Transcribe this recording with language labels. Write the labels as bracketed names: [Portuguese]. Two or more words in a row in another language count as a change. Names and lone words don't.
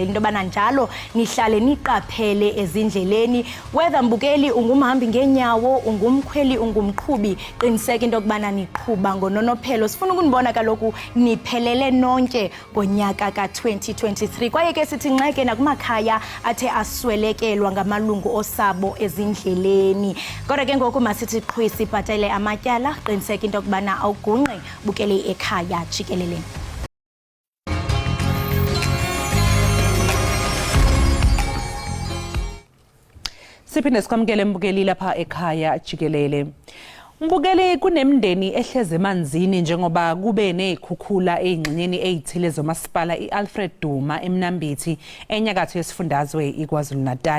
[Xhosa] into bana njalo nihlale niqaphele ezindleleni whether mbukeli ungumhambi ngenyawo ungumkhweli ungumqhubi qiniseka into kubana niqhuba ngononophelo sifuna ukunibona kaloku niphelele nonke ngonyaka ka-2023 kwaye ke sithi nxeke nakumakhaya athe aswelekelwa ngamalungu osabo ezindleleni kodwa ke ngoku masithi qhwi sibhatele amatyala qiniseka into kubana awugungqi bukele Ekhaya Jikelele. [Zulu] Siphinde sikwamukele mbukeli lapha Ekhaya Jikelele. Mbukeli kunemndeni ehleze emanzini njengoba kube nezikhukhula ezingxenyeni ezithile zomasipala iAlfred Duma eMnambithi enyakatho yesifundazwe iKwaZulu Natal.